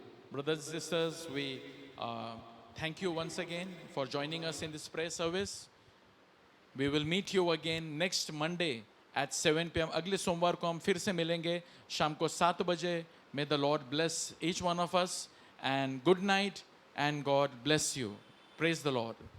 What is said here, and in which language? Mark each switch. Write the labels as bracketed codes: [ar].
[en] Brothers and sisters, we thank you once again for joining us in this prayer service. We will meet you again next Monday at 7 p.m. [hi] अगले सोमवार को हम फिर से मिलेंगे शाम को 7 बजे. [en] May the Lord bless each one of us and good night and God bless you. Praise the Lord.